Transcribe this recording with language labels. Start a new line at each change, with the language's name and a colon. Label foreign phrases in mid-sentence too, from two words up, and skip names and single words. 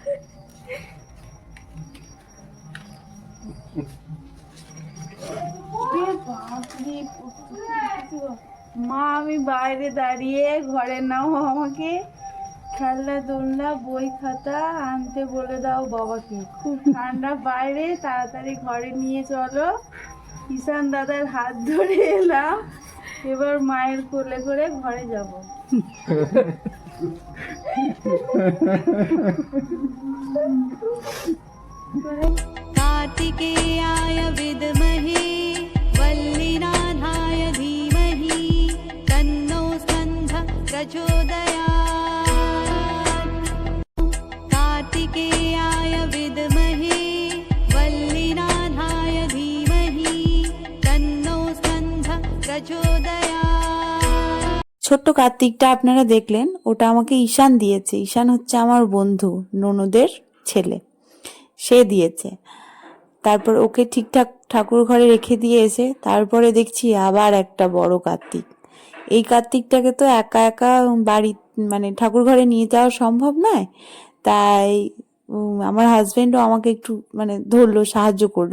Bangla: মা আমি বাইরে দাঁড়িয়ে ঘরে নাও আমাকে খেলনা দোলনা বই খাতা আনতে বলে দাও বাবাকে, খুব ঠান্ডা বাইরে, তাড়াতাড়ি ঘরে নিয়ে চলো। ঈশান দাদার হাত ধরে এলাম, এবার মায়ের কোলে করে ঘরে যাব।
Sanskrit: कार्तिकेयाय विद्महे वल्लीनाथाय धीमहि तन्नो स्कन्धः प्रचोदयात्। कार्तिकेयाय विद्महे वल्लीनाथाय धीमहि तन्नो स्कन्धः प्रचोदयात्।
Bangla: ছোট্ট কার্তিকটা আপনারা দেখলেন, ওটা আমাকে ঈশান দিয়েছে। ঈশান হচ্ছে আমার বন্ধু, ননদের ছেলে, সে দিয়েছে। তারপর ওকে ঠিকঠাক ঠাকুর ঘরে রেখে দিয়ে এসে তারপরে দেখছি আবার একটা বড় কার্তিক। এই কার্তিকটাকে তো একা একা বাড়ি মানে ঠাকুর ঘরে নিয়ে যাওয়া সম্ভব নয়, তাই আমার হাজবেন্ডও আমাকে একটু ধরলো, সাহায্য করলো।